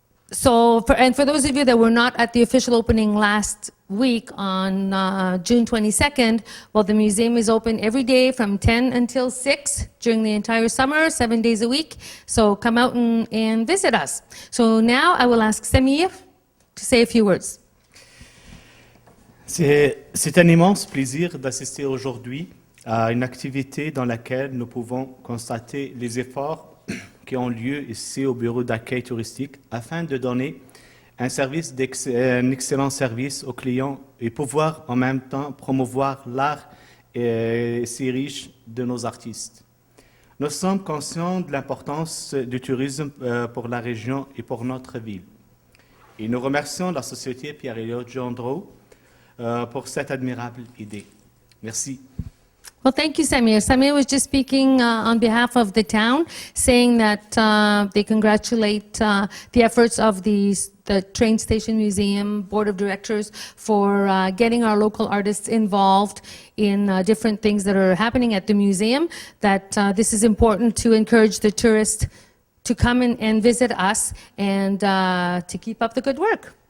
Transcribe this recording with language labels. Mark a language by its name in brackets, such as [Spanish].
[English] So, for those of you that were not at the official opening last week on June 22nd, well, the museum is open every day from 10 until 6 during the entire summer, 7 days a week. So come out and visit us. So now I will ask Samir to say a few words. [French] C'est un immense plaisir d'assister aujourd'hui à une activité dans laquelle nous pouvons constater les efforts qui ont lieu ici au bureau d'accueil touristique afin de donner un excellent service aux clients et pouvoir en même temps promouvoir l'art si riche de nos artistes. Nous sommes conscients de l'importance du tourisme pour la région et pour notre ville. Et nous remercions la Société Pierre-Éliott Gendreau pour cette admirable idée. Merci. [English] Well, thank you, Samir. Samir was just speaking on behalf of the town, saying that they congratulate the efforts of the Train Station Museum Board of Directors for getting our local artists involved in different things that are happening at the museum, that this is important to encourage the tourists to come in and visit us and to keep up the good work.